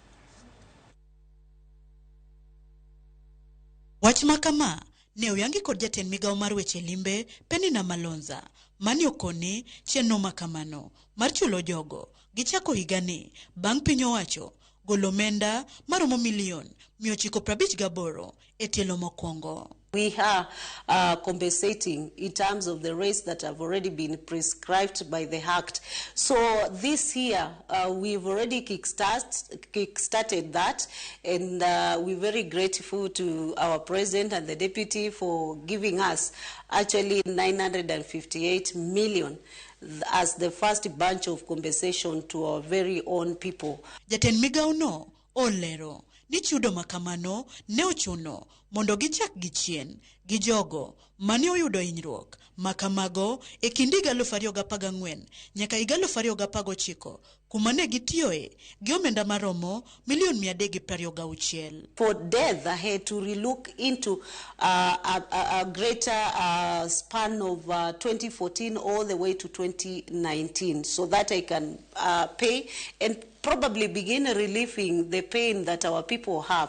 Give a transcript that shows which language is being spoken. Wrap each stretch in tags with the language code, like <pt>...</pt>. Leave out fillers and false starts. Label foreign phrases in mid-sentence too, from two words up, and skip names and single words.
<luo>Wach makama ne oyangi kod jatend migawo mar weche limbe Piny Malonza mani okoni chenro makamano mar chulo jogo gichako higani bang' piny owacho golo omenda maromo milion 958 e tielo mokwongo.</luo> <en>We are compensating in terms of the rates that have already been prescribed by the Act. So this year, we've already kickstarted that, and we're very grateful to our President and the Deputy for giving us actually 958 million as the first bunch of compensation to our very own people.</en> <luo>Jatend migawo no olero ni chudo makamano ne ochuno mondo gichak gichien gi jogo mane oyudo hinyruok makamago e kind higa 2014 nyaka higa 2019 kuma ne gitiyoe gi omenda maromo milion 326.</luo> <en>For death, I had to relook into a greater span of 2014 all the way to 2019 so that I can pay and probably begin relieving the pain that our people have.</en>